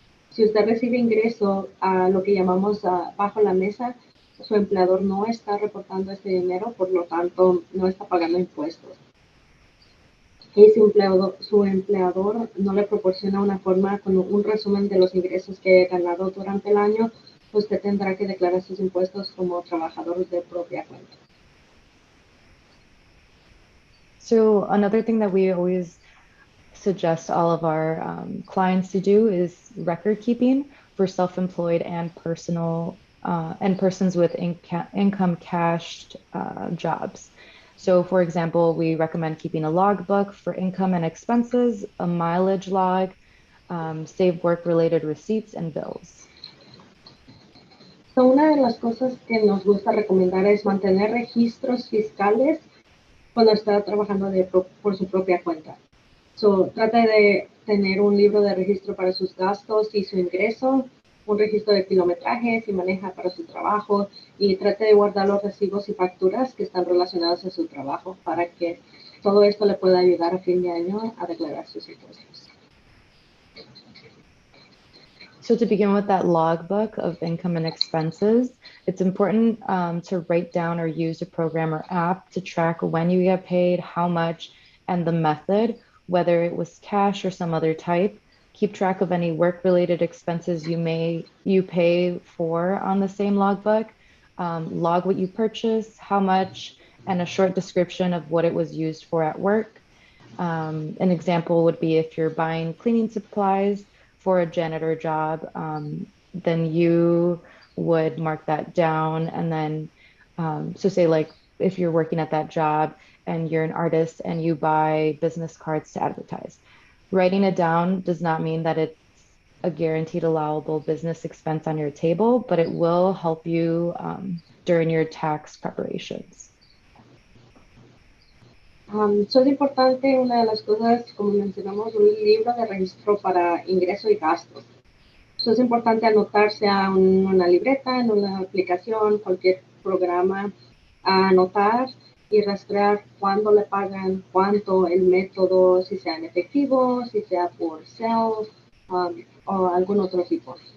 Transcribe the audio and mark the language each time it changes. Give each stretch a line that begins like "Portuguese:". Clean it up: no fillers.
Spanish: Si usted recibe ingreso a lo que llamamos bajo la mesa, su empleador no está reportando este dinero, por lo tanto no está pagando impuestos. Y su empleador no le proporciona una forma con un resumen de los ingresos que he ganado durante el año, usted tendrá que declarar sus impuestos como trabajador de propia cuenta.
English: So another thing that we always suggest all of our clients to do is record keeping for self-employed and personal and persons with income cashed jobs. So for example, we recommend keeping a logbook for income and expenses, a mileage log, save work-related receipts and bills.
Spanish: So, una de las cosas que nos gusta recomendar es mantener registros fiscales cuando está trabajando por su propia cuenta. So, trate de tener un libro de registro para sus gastos y su ingreso, un registro de kilometraje si maneja para su trabajo, y trate de guardar los recibos y facturas que están relacionados a su trabajo para que todo esto le pueda ayudar a fin de año a declarar sus impuestos.
English: So to begin with that logbook of income and expenses, it's important to write down or use a program or app to track when you get paid, how much, and the method, whether it was cash or some other type. Keep track of any work-related expenses you pay for on the same logbook. Log what you purchased, how much, and a short description of what it was used for at work. An example would be if you're buying cleaning supplies for a janitor job, then you would mark that down. And then, so say like if you're working at that job and you're an artist and you buy business cards to advertise, writing it down does not mean that it's a guaranteed allowable business expense on your table, but it will help you during your tax preparations.
Spanish: Es importante, una de las cosas, como mencionamos, un libro de registro para ingreso y gastos. Es importante anotarse a una libreta, en una aplicación, cualquier programa, a anotar y rastrear cuándo le pagan, cuánto, el método, si sea en efectivo, si sea por self o algún otro tipo.